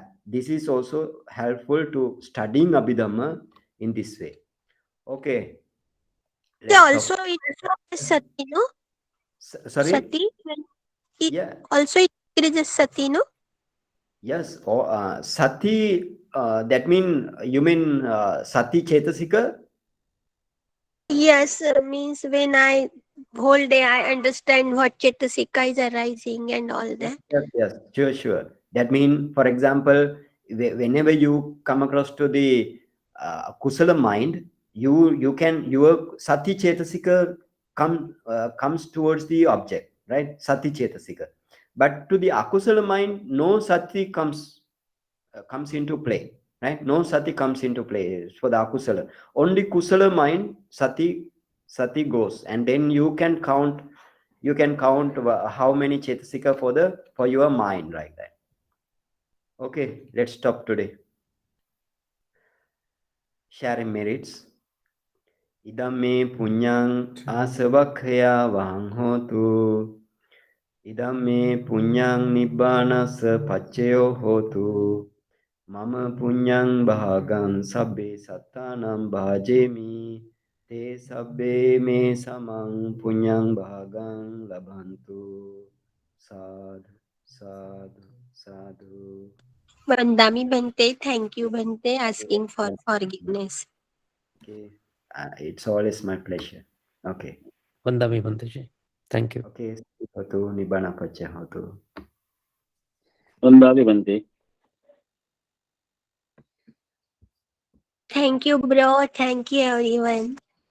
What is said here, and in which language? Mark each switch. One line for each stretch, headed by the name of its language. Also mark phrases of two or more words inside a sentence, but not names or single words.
English: This is also helpful to studying Abhidhamma in this way. Okay, let's Also, talk. it is sati, no? Sorry. Sati. It Yeah. also it is a sati, no? Yes. Or sati. That you mean
Pali: sati chetasika?
English: Yes, means when I whole day I understand what Chetasika is arising and all Yes, that. yes, yes, sure, sure. That means, for example, whenever you come across to the kusala mind, you can your
Pali: sati chetasika
English: comes towards the object, right?
Pali: Sati chetasika.
English: But to the akusala mind, no sati comes into play, right? No sati comes into play for the akusala. Only kusala mind sati goes, and then you can count how many chetasika for your mind, like that. Okay, let's stop today. Sharing merits.
Pali: Idam me punyang asavakhya vahang hotu. Idam me punyang nibbana sa pacceo hotu. Mama punyang bhagan sabbe sattanam bhajemi. Te sabbe me samang punyang bhagan labhantu. Sadhu, sadhu, sadhu. Vandami Bhante,
English: thank you Bhante asking for forgiveness. Okay, it's always my pleasure. Okay.
Pali: Vandami Bhanteji.
English: Thank you.
Pali: Okay, hotu nibbana paccaya hotu. Vandami Bhante.
English: Thank you, bro. Thank you, everyone.